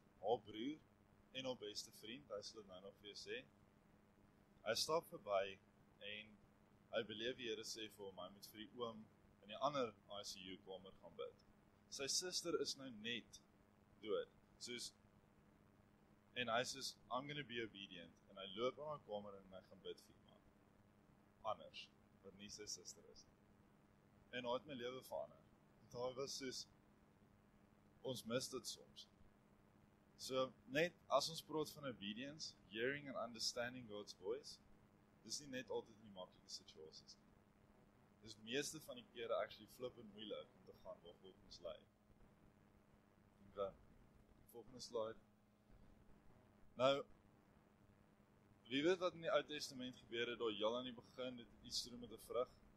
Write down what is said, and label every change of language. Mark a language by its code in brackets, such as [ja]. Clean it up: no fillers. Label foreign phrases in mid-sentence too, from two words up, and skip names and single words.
[af] Haar broer en haar beste vriend, hy sal dit nou nog vir jou sê, hy stap verby en hy beleef die Here sê vir hom, hy moet vir die oom in die ander ICU kamer gaan bid. Sy suster is nou net dood. En hy sê, [en] I'm going to be obedient. [af] En hy loop aan my kamer en hy gaan bid vir iemand anders, wat nie sy suster is. En hy het my lewe verander. Daar was soos, ons mis dit soms. So, net as ons praat van [en] obedience, hearing and understanding God's voice, [af] dis nie net altyd in die maklike situasies nie. Dis meeste van die kere actually flippend moeilik om te gaan waar God ons lei. Okay, volgende slide. Nou, wie weet wat in die Ou Testament gebeur het, daar heel aan die begin, dit het iets te doen met 'n vrug.